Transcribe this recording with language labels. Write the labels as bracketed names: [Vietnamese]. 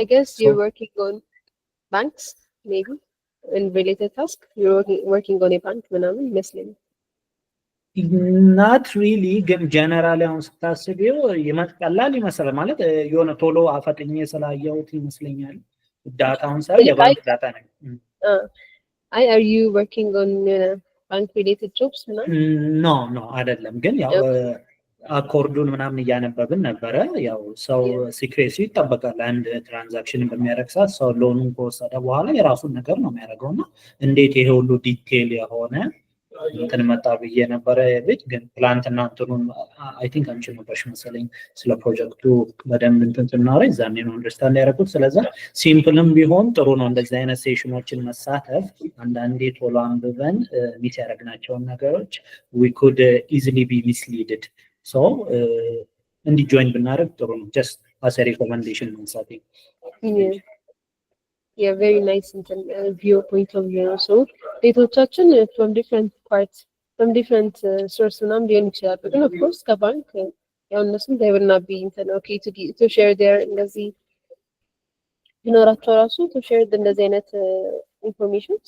[English] I guess you're working on banks, maybe in related task. You're working on a bank [Amharic] ምናምን ይመስለኛል። [English] not really, [Amharic] ግን ጀነራሊ አሁን ስታስቢው ቀላል ይመስላል ማለት የሆነ ቶሎ አፈጥኜ ስላየሁት ይመስለኛል። ዳታውን ሳይ የባንክ ዳታ ነው። [English] are you working on bank related jobs ምናምን? [Amharic] no አይደለም፣ ግን ያው አኮርዱን ምናምን እያነበብን ነበረ። ያው ሰው ሲክሬሲ ይጠበቃል። አንድ ትራንዛክሽን በሚያደርግ ሰዓት ሰው ሎኑን ከወሰደ በኋላ የራሱን ነገር ነው የሚያደርገው እና እንዴት ይሄ ሁሉ ዲቴል የሆነ እንትን መጣ ብዬ ነበረ። ልጅ ግን ትላንትና እንትኑን አይ ቲንክ አንቺ ነበርሽ መሰለኝ ስለ ፕሮጀክቱ በደንብ እንትን ስናወራ ዛኔ ነው አንደርስታንድ ያደረኩት። ስለዛ ሲምፕልም ቢሆን ጥሩ ነው እንደዚህ አይነት ሴሽኖችን መሳተፍ። አንዳንዴ ቶሎ አንብበን ሚስ ያደረግናቸውን ነገሮች [English] we could easily be misleaded. So [Amharic] እንዲጆይን ብናደርግ ጥሩ ነው። [English] just as a recommendation ነው something. Yeah, very nice viewpoint of view. So ዴታዎቻችን from different parts, from different sources ምናምን [Amharic] ሊሆን ይችላል። ግን [English] of course [Amharic] ከባንክ ያው እነሱም [English] they will not be okay to share their [Amharic] እንደዚህ ቢኖራቸው ራሱ [English] to share [Amharic] እንደዚህ አይነት [English] information.